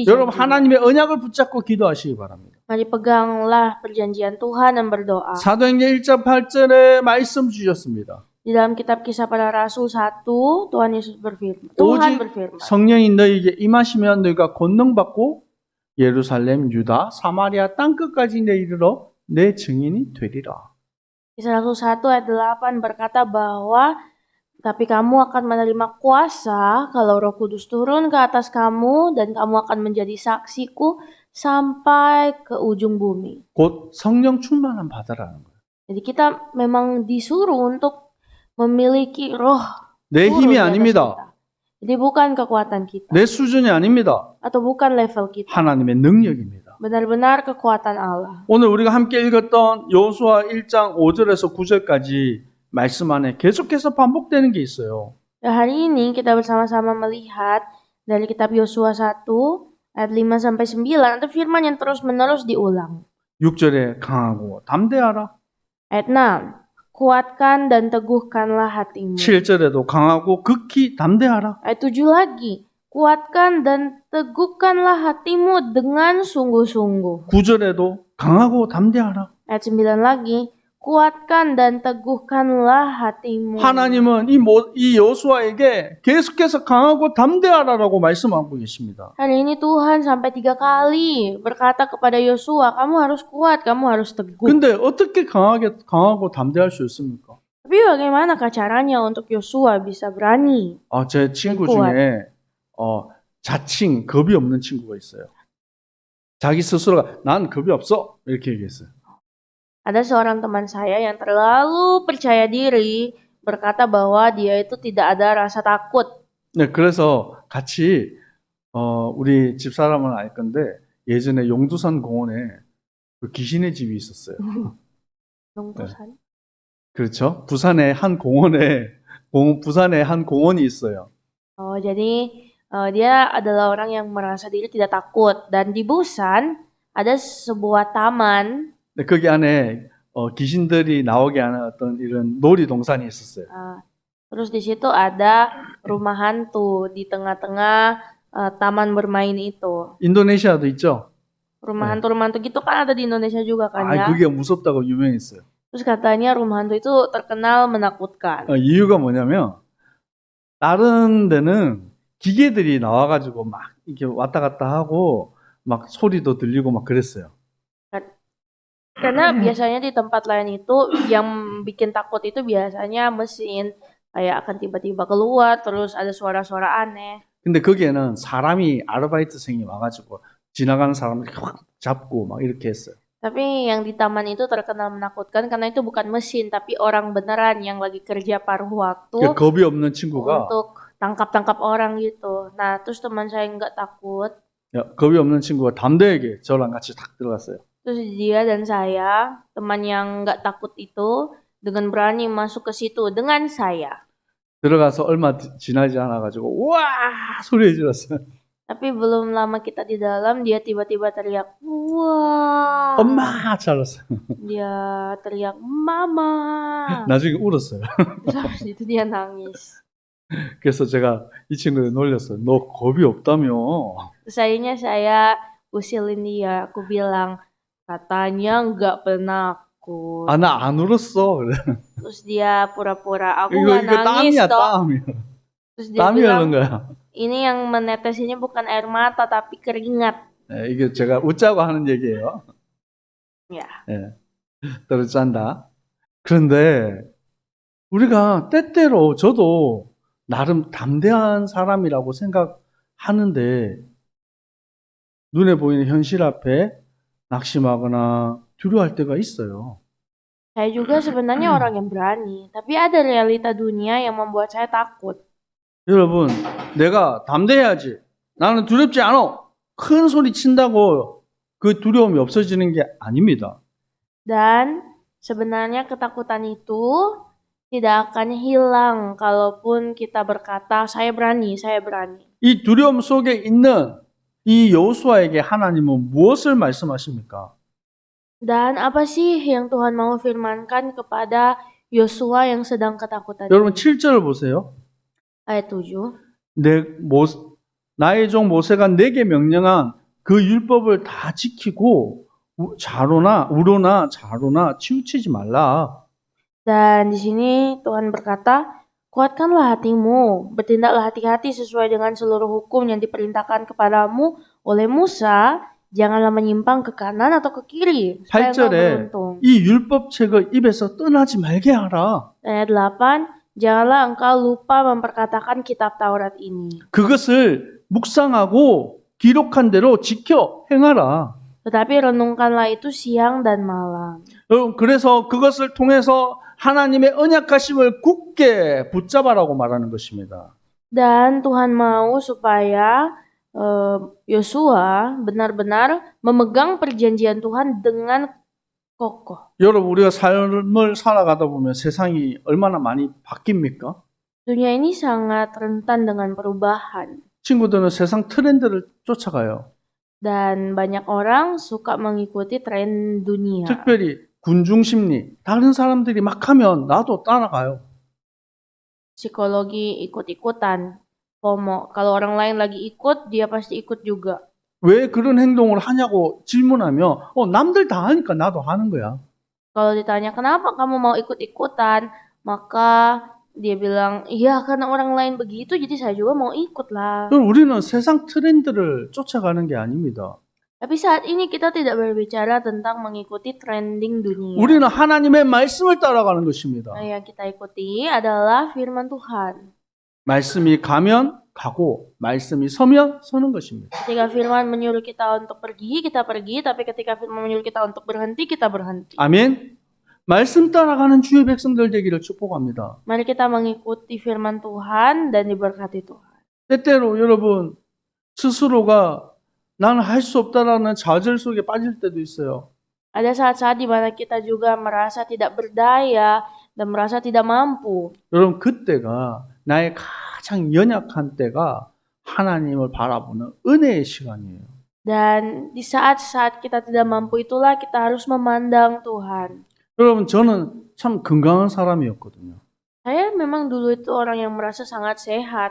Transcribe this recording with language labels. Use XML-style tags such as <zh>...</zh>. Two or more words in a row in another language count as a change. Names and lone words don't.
<ko>여러분, 하나님의 언약을 붙잡고 기도하시기 바랍니다.</ko> <id>Mari peganglah perjanjian Tuhan dan berdoa.</id> <ko>사도행전 1장 8절에 말씀 주셨습니다.</ko> <id>Di dalam kitab Kisah Para Rasul 1, Tuhan Yesus berfirman. Tuhan</id> <ko>오직</ko> <id>berfirman.</id> <ko>성령이 너희에게 임하시면 너희가 권능받고 예루살렘, 유다, 사마리아 땅끝까지 내 이르러 내 증인이 되리라.</ko> <id>Kisah Rasul 1 ayat 8 berkata bahwa tapi kamu akan menerima kuasa kalau Roh Kudus turun ke atas kamu dan kamu akan menjadi saksiku sampai ke ujung bumi.</id> <ko>곧 성령 충만한 바다라는 거예요.</ko> <id>Jadi kita memang disuruh untuk memiliki roh</id> <ko>내</ko> <id>turun</id> <ko>힘이</ko> <id>di atas</id> <ko>아닙니다.</ko> <id>kita. Jadi bukan kekuatan kita</id> <ko>내 수준이 아닙니다.</ko> <id>atau bukan level kita.</id> <ko>하나님의 능력입니다.</ko> <id>Benar-benar kekuatan Allah.</id> <ko>오늘 우리가 함께 읽었던 여호수아 1장 5절에서 9절까지 말씀 안에 계속해서 반복되는 게 있어요.</ko> <id>Dan hari ini kita bersama-sama melihat dari kitab Yosua 1 ayat 5 sampai 9 ada firman yang terus-menerus diulang.</id> <ko>6절에 강하고 담대하라.</ko> <id>Ayat 6. Kuatkan dan teguhkanlah hatimu.</id> <ko>7절에도 강하고 극히 담대하라.</ko> <id>Ayat 7 lagi. Kuatkan dan teguhkanlah hatimu dengan sungguh-sungguh.</id> <ko>9절에도 강하고 담대하라.</ko> <id>Ayat 9 lagi. Kuatkan dan teguhkanlah hatimu.</id> <ko>하나님은 이 여호수아에게 계속해서 강하고 담대하라라고 말씀하고 계십니다.</ko> <id>Hari ini Tuhan sampai 3 kali berkata kepada Yosua, kamu harus kuat, kamu harus teguh.</id> <ko>근데 어떻게 강하고 담대할 수 있습니까?</ko> <id>Tapi bagaimanakah caranya untuk Yosua bisa berani?</id> <ko>제 친구</ko> <id>kuat.</id> <ko>중에 자칭 겁이 없는 친구가 있어요. 자기 스스로가 난 겁이 없어 이렇게 얘기했어요.</ko> <id>Ada seorang teman saya yang terlalu percaya diri berkata bahwa dia itu tidak ada rasa takut.</id> <ko>네, 그래서 같이 우리 집사람은 알 건데 예전에 용두산 공원에 그 귀신의 집이 있었어요. Nungkusan. 그렇죠? 부산의 한 공원이 있어요.</ko> <id>Jadi dia adalah orang yang merasa diri tidak takut dan di Busan ada sebuah taman.</id> <ko>네, 거기 안에 귀신들이 나오게 하는 어떤 이런 놀이동산이 있었어요.</ko> <id>Terus di situ ada rumah hantu di tengah-tengah taman bermain itu.</id> <ko>인도네시아도 있죠?</ko> <id>Rumah hantu gitu kan ada di Indonesia juga kan ya.</id> <ko>그게 무섭다고 유명했어요.</ko> <id>Terus katanya rumah hantu itu terkenal menakutkan.</id> <ko>이유가 뭐냐면 다른 데는 기계들이 나와가지고 막 이렇게 왔다 갔다 하고 막 소리도 들리고 막 그랬어요.</ko> <id>Karena biasanya di tempat lain itu yang bikin takut itu biasanya mesin kayak akan tiba-tiba keluar terus ada suara-suara aneh.</id> <ko>근데 거기에는 사람이 아르바이트생이 와가지고 지나가는 사람을 확 잡고 막 이렇게 했어요.</ko> <id>Tapi yang di taman itu terkenal menakutkan karena itu bukan mesin tapi orang beneran yang lagi kerja paruh waktu</id> <ko>겁이 없는 친구가</ko> <id>untuk tangkap-tangkap orang gitu. Nah terus teman saya nggak takut.</id> <ko>겁이 없는 친구가 담대하게 저랑 같이 탁 들어갔어요.</ko> <id>Terus dia dan saya, teman yang nggak takut itu, dengan berani masuk ke situ dengan saya.</id> <ko>들어가서 얼마 지나지 않아가지고 우와 소리 질렀어요.</ko> <id>Tapi belum lama kita di dalam, dia tiba-tiba teriak, wah.</id> <ko>엄마 잘랐어요.</ko> <id>Dia teriak, mama.</id> <ko>나중에 울었어요.</ko> <id>Terus habis itu dia nangis.</id> <ko>그래서 제가 이 친구를 놀렸어요. 너 겁이 없다며.</ko> <id>Terus akhirnya saya usilin dia, aku bilang, katanya nggak penakut.</id> <ko>나 안 울었어. 그래.</ko> <id>Terus dia pura-pura, aku</id> <ko>이거</ko> <id>nggak nangis</id> <ko>땀이야</ko> <id>dong.</id> <ko>땀이야.</ko> <id>Terus dia</id> <ko>땀이</ko> <id>bilang,</id> <ko>흐른 거야.</ko> <id>ini yang menetes ini bukan air mata tapi keringat.</id> <ko>네, 이게 제가 웃자고 하는 얘기예요.</ko> <id>Ya.</id> <ko>네, 떨어짠다. 그런데 우리가 때때로 저도 나름 담대한 사람이라고 생각하는데 눈에 보이는 현실 앞에 낙심하거나 두려워할 때가 있어요.</ko> <id>Saya juga sebenarnya orang yang berani, tapi ada realita dunia yang membuat saya takut.</id> <ko>여러분, 내가 담대해야지. 나는 두렵지 않아. 큰 소리 친다고 그 두려움이 없어지는 게 아닙니다.</ko> <id>Dan sebenarnya ketakutan itu tidak akan hilang kalaupun kita berkata, saya berani, saya berani.</id> <ko>이 두려움 속에 있는 이 여호수아에게 하나님은 무엇을 말씀하십니까?</ko> <id>Dan apa sih yang Tuhan mau firmankan kepada Yosua yang sedang ketakutan?</id> <ko>여러분 7절을 보세요.</ko> <id>Ayat 7.</id> <ko>나의 종 모세가 내게 명령한 그 율법을 다 지키고 우로나 자로나 치우치지 말라.</ko> <id>Dan di sini Tuhan berkata, kuatkanlah hatimu, bertindaklah hati-hati sesuai dengan seluruh hukum yang diperintahkan kepadamu oleh Musa, janganlah menyimpang ke kanan atau ke kiri, supaya engkau</id> <ko>8절에</ko> <id>beruntung.</id> <ko>이 율법책을 입에서 떠나지 말게 하라.</ko> <id>Dan ayat 8, janganlah engkau lupa memperkatakan kitab Taurat ini,</id> <ko>그것을 묵상하고 기록한 대로 지켜 행하라.</ko> <id>tetapi renungkanlah itu siang dan malam.</id> <ko>여러분, 그래서 그것을 통해서 하나님의 언약하심을 굳게 붙잡아라고 말하는 것입니다.</ko> <id>Dan Tuhan mau supaya Yosua benar-benar memegang perjanjian Tuhan dengan kokoh.</id> <ko>여러분, 우리가 삶을 살아가다 보면 세상이 얼마나 많이 바뀝니까?</ko> <id>Dunia ini sangat rentan dengan perubahan.</id> <ko>친구들은 세상 트렌드를 쫓아가요.</ko> <id>Dan banyak orang suka mengikuti tren dunia.</id> <ko>특별히 군중 심리, 다른 사람들이 막 하면 나도 따라가요.</ko> <id>Psikologi ikut-ikutan. FOMO. Kalau orang lain lagi ikut, dia pasti ikut juga.</id> <ko>왜 그런 행동을 하냐고 질문하면 남들 다 하니까 나도 하는 거야.</ko> <id>Kalau ditanya kenapa kamu mau ikut-ikutan, maka dia bilang, iya karena orang lain begitu, jadi saya juga mau ikut lah.</id> <ko>그럼 우리는 세상 트렌드를 쫓아가는 게 아닙니다.</ko> <id>Tapi saat ini kita tidak berbicara tentang mengikuti trending dunia.</id> <ko>우리는 하나님의 말씀을 따라가는 것입니다.</ko> <id>Yang kita ikuti adalah firman Tuhan.</id> <ko>말씀이 가면 가고 말씀이 서면 서는 것입니다.</ko> <id>Ketika firman menyuruh kita untuk pergi, kita pergi. Tapi ketika firman menyuruh kita untuk berhenti, kita berhenti.</id> <ko>아멘. 말씀 따라가는 주의 백성들 되기를 축복합니다.</ko> <id>Mari kita mengikuti firman Tuhan dan diberkati Tuhan.</id> <ko>때때로 여러분 스스로가 나는 할 수 없다라는 좌절 속에 빠질 때도 있어요.</ko> <id>Ada saat-saat di mana kita juga merasa tidak berdaya dan merasa tidak mampu.</id> <ko>여러분 그때가 나의 가장 연약한 때가 하나님을 바라보는 은혜의 시간이에요.</ko> <id>Dan di saat-saat kita tidak mampu itulah kita harus memandang Tuhan.</id> <ko>여러분 저는 참 건강한 사람이었거든요.</ko> <id>Saya memang dulu itu orang yang merasa sangat sehat.</id>